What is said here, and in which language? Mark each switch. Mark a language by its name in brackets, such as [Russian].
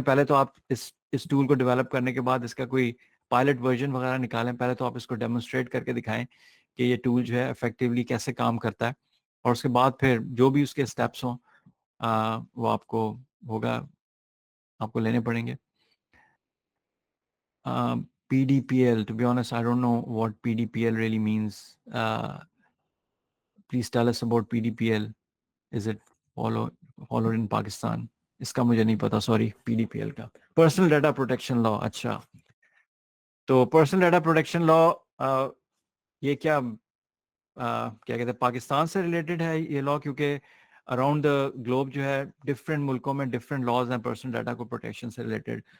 [Urdu] پہلے تو آپ اس ٹول کو ڈیولپ کرنے کے بعد اس کا کوئی پائلٹ ورژن وغیرہ نکالیں. پہلے تو آپ اس کو ڈیمونسٹریٹ کر کے دکھائیں کہ یہ ٹول جو ہے افیکٹولی کیسے کام کرتا ہے, اور اس کے بعد پھر جو بھی اس کے اسٹیپس ہوں وہ آپ کو آپ کو لینے پڑیں گے. [English] PDPL, to be honest, I don't know what PDPL really means. Please tell us about PDPL. Is it followed in Pakistan? [Urdu] اس کا مجھے نہیں پتا, سوری. PDPL کا پرسنل ڈیٹا پروٹیکشن لا. اچھا, تو پرسنل ڈیٹا پروٹیکشن لا یہ کیا کہتے ہیں پاکستان سے ریلیٹڈ ہے یہ لا, کیونکہ اراؤنڈ دا گلوب جو ہے ڈفرینٹ ملکوں میں ڈفرینٹ لاز ہیں پرسنل ڈیٹا کو پروٹیکشن سے ریلیٹڈ.